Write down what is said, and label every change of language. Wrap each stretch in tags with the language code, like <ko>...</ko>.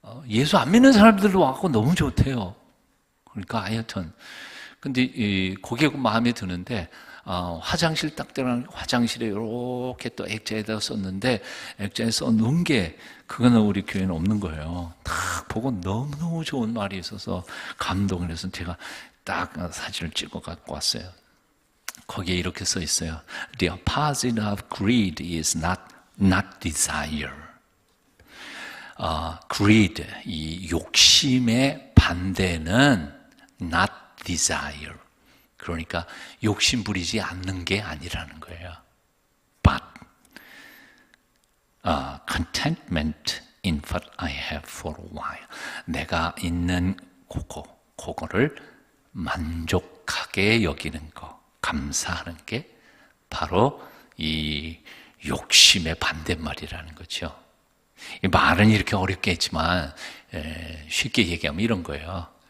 <ko>예수 안 믿는 사람들도 와서 너무 좋대요. 그러니까 하여튼 근데 그게 마음에 드는데 화장실 딱 들어가는 화장실에 이렇게 또 액자에다 썼는데 액자에 써놓은 게 그거는 우리 교회는 없는 거예요. 딱 보고 너무너무 좋은 말이 있어서 감동을 해서 제가 딱 사진을 찍어 갖고 왔어요. 거기에 이렇게 써 있어요.</ko> <en>The opposite of greed is not desire.</en> <ko>greed, 이 욕심의 반대는</ko> <en>not desire.</en> <ko>그러니까 욕심 부리지 않는 게 아니라는 거예요.</ko> <en>But contentment in what I have for a while.</en> <ko>내가 있는 그거를 만족하게 여기는 거, 감사하는 게 바로 이 욕심의 반대말이라는 거죠. 이 말은 이렇게 어렵게 했지만 쉽게 얘기하면 이런 거예요.</ko>